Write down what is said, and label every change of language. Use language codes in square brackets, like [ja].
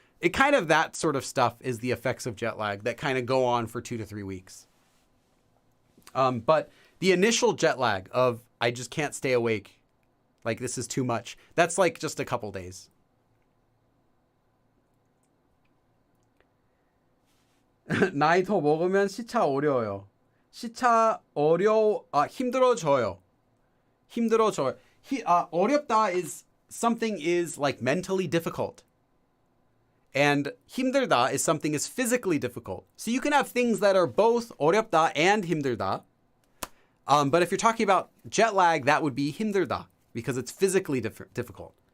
[en] It kind of, that sort of stuff is the effects of jet lag that kind of go on for 2 to 3 weeks. But the initial jet lag of, I just can't stay awake, like this is too much, that's like just a couple days. [ko] 나이 더 먹으면 시차 어려워요. 힘들어져요. 힘들어져요. [en] 어렵다 is something is like mentally difficult. And 힘들다 is something is physically difficult. So you can have things that are both 어렵다 and 힘들다. But if you're talking about jet lag, that would be 힘들다 because it's physically difficult.